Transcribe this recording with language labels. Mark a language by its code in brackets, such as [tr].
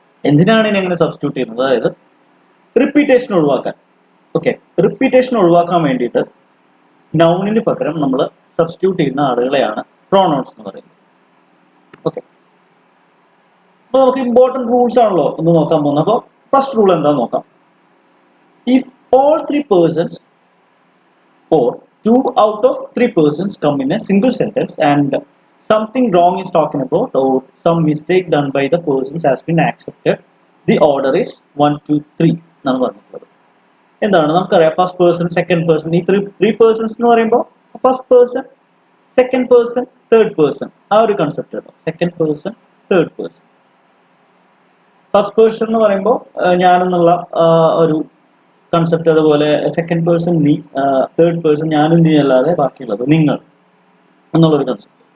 [ml] എന്തിനാണ് ഇനി അങ്ങനെ സബ്സ്റ്റിറ്റ്യൂട്ട് ചെയ്യുന്നത്? അതായത് റിപ്പീറ്റേഷൻ ഒഴിവാക്കാൻ. ഓക്കെ, റിപ്പീറ്റേഷൻ ഒഴിവാക്കാൻ വേണ്ടിയിട്ട് നൗണിന് പകരം നമ്മൾ സബ്സ്റ്റിറ്റ്യൂട്ട് ചെയ്യുന്ന ആളുകളെയാണ് പ്രോണോൺസ് എന്ന് പറയുന്നത്. ഓക്കെ, അപ്പോൾ നമുക്ക് ഇമ്പോർട്ടൻറ്റ് റൂൾസ് ആണല്ലോ ഒന്ന് നോക്കാൻ പോകുന്നത്. അപ്പോൾ ഫസ്റ്റ് റൂൾ എന്താ നോക്കാം. [en] if all three persons or 2 out of 3 persons come in a single sentence and something wrong is talking about or some mistake done by the persons has been accepted, the order is 1, 2, 3 [ml] എന്നാണ് പറഞ്ഞിട്ടുള്ളത്. എന്താണ് നമുക്കറിയാം, first person, second person, ഈ three persons എന്ന് പറയുമ്പോൾ first person, second person, third person, ആ ഒരു concept കേട്ടോ. Second person, third person. First person എന്ന് പറയുമ്പോൾ ഞാനെന്നുള്ള ഒരു കൺസെപ്റ്റ്, അതുപോലെ സെക്കൻഡ് പേഴ്സൺ നീ, തേർഡ് പേഴ്സൺ ഞാനും നീ അല്ലാതെ ബാക്കിയുള്ളത് നിങ്ങൾ എന്നുള്ളൊരു കൺസെപ്റ്റ്.